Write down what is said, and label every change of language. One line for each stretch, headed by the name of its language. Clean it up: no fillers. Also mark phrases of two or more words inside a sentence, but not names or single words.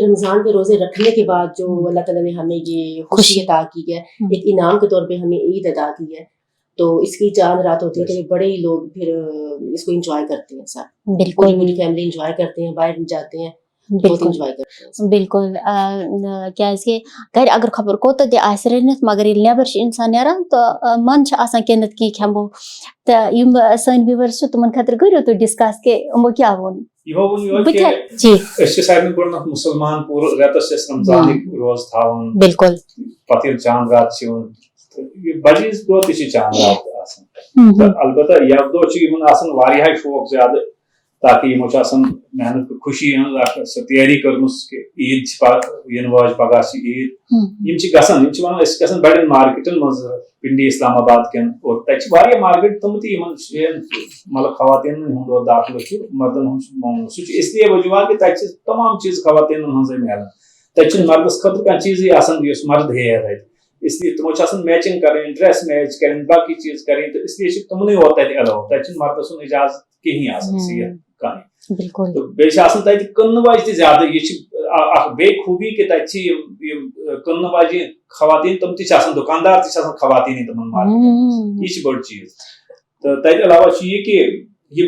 Urdu: رمضان کے روزے رکھنے کے بعد جو اللہ تعالیٰ نے ہمیں یہ خوشی عطا کی ہے ایک انعام کے طور پہ ہمیں عید عطا کی ہے تو اس کی چاند رات ہوتی ہے تو بڑے ہی لوگ پھر اس کو انجوائے کرتے ہیں سب بالکل پوری فیملی انجوائے کرتے ہیں باہر جاتے ہیں بہت انجوائے کرتے ہیں بالکل
Kashmiri: کیازِ کہ گھر اگر خبر کوتاہ تہِ آسہِ رٔنِتھ مگر ییٚلہِ نٮ۪بر چھِ اِنسان نیران تہٕ من چھُ آسان کینٛہہ نتہٕ کینٛہہ کھٮ۪مو تہٕ یِم سٲنۍ وِیورز چھِ تِمن خٲطرٕ کٔرِو تُہۍ ڈسکس کہِ یِمو کیٛاہ ووٚن أسۍ چھِ سارنٕے گۄڈٕنیتھ مُسلمان پوٗرٕ رٮ۪تس چھِ أسۍ رمضانٕکۍ روزٕ تھاوان بالکل پتہٕ ییٚلہِ
Urdu: چاند رات
Kashmiri: چھِ یِوان بجہِ عیٖذ دۄہ تہِ چھِ چاند رات آسان تہٕ البتہ یتھ دۄہ چھِ یِمن آسان واریاہ شوق زیادٕ تاکہِ یِمو چھِ آسان محنت خوشی ہٕنٛز اکھ سۄ تیٲری کٔرمٕژ کہِ عیٖد چھِ یِنہٕ واجہِ پگاہ چھِ عیٖد یِم چھِ گژھان یِم چھِ ونان أسۍ چھِ گژھان بڑٮ۪ن مارکیٹن منٛز پنڈی اسلام آباد کٮ۪ن اور تتہِ چھِ واریاہ مارکیٹ تِم تہِ یِمن جاین مطلب خواتیٖنن ہُنٛد اور داخلہٕ چھُ مردن ہُنٛد چھُ ممنوع سُہ چھُ
Urdu: اس لیے وجوہات
Kashmiri: کہِ تتہِ چھِ تمام چیٖز خواتیٖنن ہٕنٛزے میلان تتہِ چھُنہٕ مردس خٲطرٕ کانٛہہ چیٖزٕے آسان یُس مرد ہیٚیہِ تتہِ
Urdu: اس لیے
Kashmiri: تِمو چھِ آسان میچنگ کرٕنۍ
English: dress match
Kashmiri: کرٕنۍ باقٕے چیٖز کرٕنۍ تہٕ
Urdu: اس لیے
Kashmiri: چھِ تِمنٕے یوت تتہِ ایلاو تتہِ چھُنہٕ مردٕ سُنٛد اجازت کِہیٖنۍ آسان سیٖر کانٛہہ تہٕ بیٚیہِ چھِ آسان تتہِ کٕننہٕ واجہِ تہِ زیادٕ یہِ چھِ اکھ بیٚیہِ خوٗبی کہِ تتہِ چھِ یِم کٕننہٕ واجہِ خواتیٖن تِم تہِ چھِ آسان دُکاندار تہِ چھِ آسان خواتیٖنٕے تِمن مارکیٹن یہِ چھِ بٔڑ چیٖز تہٕ تتہِ علاوہ چھُ یہِ کہِ یِم